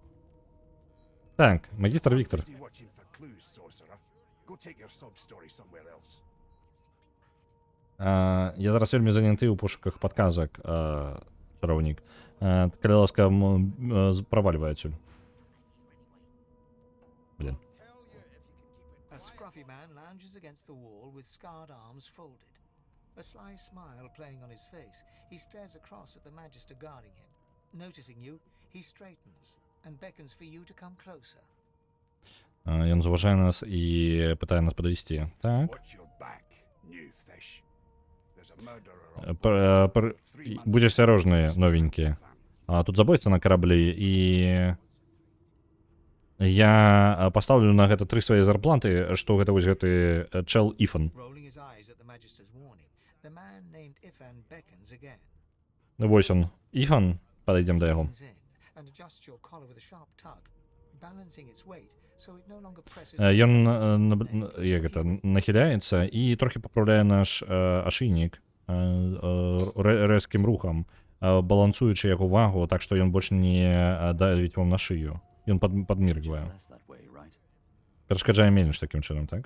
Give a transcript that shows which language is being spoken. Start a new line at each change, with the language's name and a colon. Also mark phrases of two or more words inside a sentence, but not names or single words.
Belarusian: Так, магістр Віктор. Я зараз вельмі заняты ў пошуках падказак, чароўнік. Калі ласка, правальвай адсюль. Блін.
English: A scruffy man lounges against the wall with scarred arms folded. A sly smile playing on his face, he stares across at the Magister guarding him. Noticing you, he straightens and beckons for you to come closer.
Belarusian: Ён заўважае нас і пытае нас падысці. Так. Будзь асцярожны, новенькі. Тут забойца на караблі, і я пастаўлю на гэта 3 свае зарплаты, што гэта вось гэты чэл Іфан.
English: Rolling his eyes at the Magister's warning, the man named Ifan beckons again.
Belarusian: Вось он, Іфан, падыдзем да яго.
English: Leans in and adjusts your collar with a sharp tug, balancing its weight so it no longer presses.
Belarusian: Ён нахіляецца і трохі папраўляе наш ашыйнік рэзкім рухам, балансуючы яго вагу, так што ён больш не давіць вам на шыю. Ён падміргвае. Перашкаджае менш такім чынам, так?